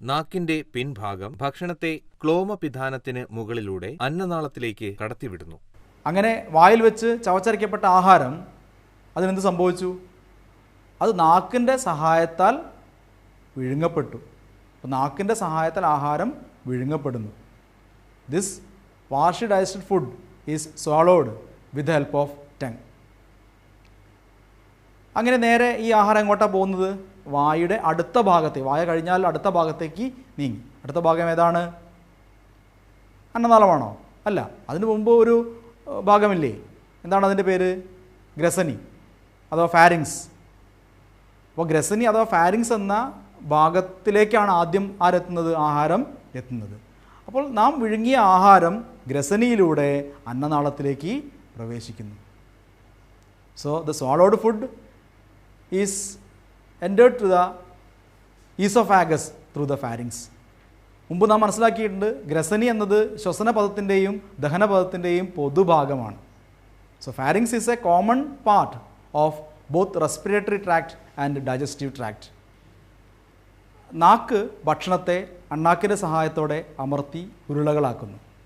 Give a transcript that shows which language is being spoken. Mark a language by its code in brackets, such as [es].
[ml] നാക്കിന്റെ പിൻഭാഗം ഭക്ഷണത്തെ ക്ലോമപിധാനത്തിന് മുകളിലൂടെ അന്നനാളത്തിലേക്ക് കടത്തിവിടുന്നു. അങ്ങനെ വായിൽ വെച്ച് ചവച്ചരയ്ക്കപ്പെട്ട ആഹാരം അതിനെന്ത് സംഭവിച്ചു? അത് നാക്കിൻ്റെ സഹായത്താൽ വിഴുങ്ങപ്പെട്ടു. അപ്പോൾ നാക്കിൻ്റെ സഹായത്താൽ ആഹാരം വിഴുങ്ങപ്പെടുന്നു. [en] This partial digested food is swallowed with the help of tongue. [ml] അങ്ങനെ നേരെ ഈ ആഹാരം എങ്ങോട്ടാണ് പോകുന്നത്? വായുടെ അടുത്ത ഭാഗത്തേക്ക്. വായ കഴിഞ്ഞാൽ അടുത്ത ഭാഗത്തേക്ക് നീങ്ങി. അടുത്ത ഭാഗം ഏതാണ്? അന്നനാളമാണോ? അല്ല, അതിനു മുമ്പ് ഒരു ഭാഗമില്ലേ? എന്താണ് അതിൻ്റെ പേര്? ഗ്രസനി അഥവാ ഫാരിങ്സ്. അപ്പോൾ ഗ്രസനി അഥവാ ഫാരിങ്സ് എന്ന ഭാഗത്തിലേക്കാണ് ആദ്യം ആരെത്തുന്നത്? ആഹാരം എത്തുന്നത്. അപ്പോൾ നാം വിഴുങ്ങിയ ആഹാരം ഗ്രസനിയിലൂടെ അന്നനാളത്തിലേക്ക് പ്രവേശിക്കുന്നു. [en] So the swallowed food is entered to the esophagus through the pharynx. [ml] മുമ്പ് നാം മനസ്സിലാക്കിയിട്ടുണ്ട്, ഗ്രസനി എന്നത് ശ്വസന പദത്തിൻ്റെയും ദഹന പദത്തിൻ്റെയും പൊതുഭാഗമാണ്. [en] So pharynx is a common part of both respiratory tract and digestive tract. [ml] നാക്ക് ഭക്ഷണത്തെ അണ്ണാക്കിൻ്റെ സഹായത്തോടെ അമർത്തി ഉരുളകളാക്കുന്നു.